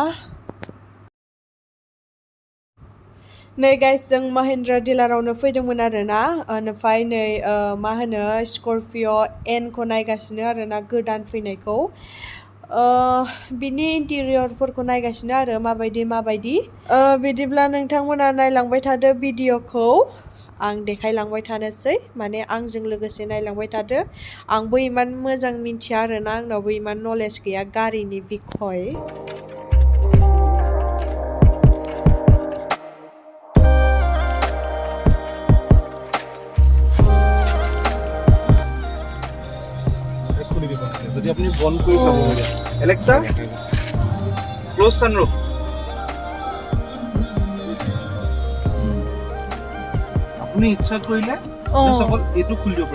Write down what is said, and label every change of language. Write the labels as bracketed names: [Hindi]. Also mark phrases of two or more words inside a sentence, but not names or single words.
[Bodo] नै गाइस जों महिन्द्रा डिलारावनो फैदोंमोन आरो ना ओमफ्राय नै मा होनो स्करपिय' एनखौ नायगासिनो आरो ना गोदान फैनायखौ बिनि इन्टिरियरफोरखौ नायगासिनो आरो माबायदि बिदिब्ला नोंथांमोना नायलांबाय थादो भिडिअखौ आं देखायलांबाय थानोसै माने आंजों लोगोसे नायलांबाय थादो आंबो इमान मोजां मिन्थिया आरो ना आंनावबो इमान नलेज गैया गारिनि बिखय। [Assamese] যদি আপনি বন্ধ কৰি চাব লাগে [English] Alexa close sunroof [Assamese] আপুনি ইচ্ছা কৰিলে সকল এটো খুলি দিব পাৰে